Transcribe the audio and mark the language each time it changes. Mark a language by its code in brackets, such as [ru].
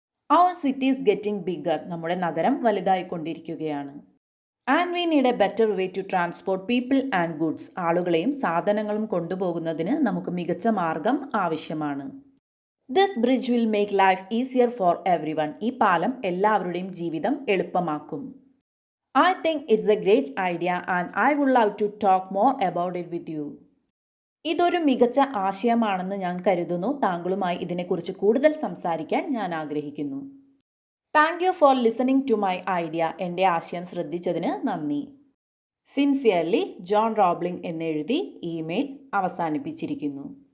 [en] Our city is getting bigger. [ml] നമ്മുടെ നഗരം വലുതായിക്കൊണ്ടിരിക്കുകയാണ്. [en] And we need a better way to transport people and goods. [ml] ആളുകളെയും സാധനങ്ങളും കൊണ്ടുപോകുന്നതിന് നമുക്ക് മികച്ച മാർഗം ആവശ്യമാണ്. [en] This bridge will make life easier for everyone. [ml] ഈ പാലം എല്ലാവരുടെയും ജീവിതം എളുപ്പമാക്കും. [en] I think it's a great idea and I would love to talk more about it with you. [ml] ഇതൊരു മികച്ച ആശയമാണെന്ന് ഞാൻ കരുതുന്നു. താങ്കളുമായി ഇതിനെക്കുറിച്ച് കൂടുതൽ സംസാരിക്കാൻ ഞാൻ ആഗ്രഹിക്കുന്നു. [en] Thank you for listening to my idea. [ml] എൻ്റെ ആശയം ശ്രദ്ധിച്ചതിന് നന്ദി. Sincerely John Roebling എന്നെഴുതി email അവസാനിപ്പിച്ചിരിക്കുന്നു.